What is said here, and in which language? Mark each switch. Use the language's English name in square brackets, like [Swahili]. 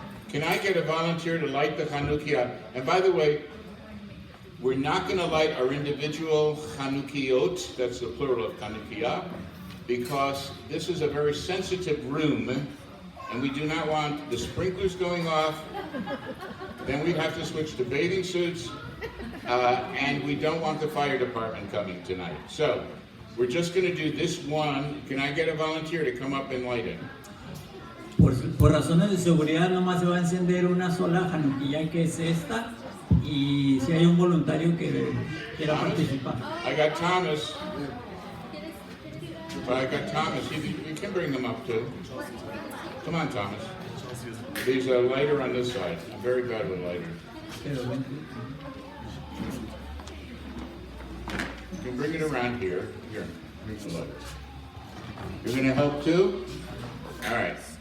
[English] Can I get a volunteer to light the Hhanukah? And by the way, we're not going to light our individual Chanukiot, that's the plural of Chanukiah, because this is a very sensitive room, and we do not want the sprinklers going off. Then we'd have to switch to bathing suits, and we don't want the fire department coming tonight. So we're just going to do this one. Can I get a volunteer to come up and light it? [Spanish] Por razones de seguridad, nomás se va a encender una sola hhanukah, que es esta, y si hay un voluntario que quiera participar. [English] I got Thomas. You can bring them up too. Come on, Thomas. There's a lighter on this side. I'm very bad with lighters. You can bring it around here. Here, here's the lighter. You're going to help too? All right.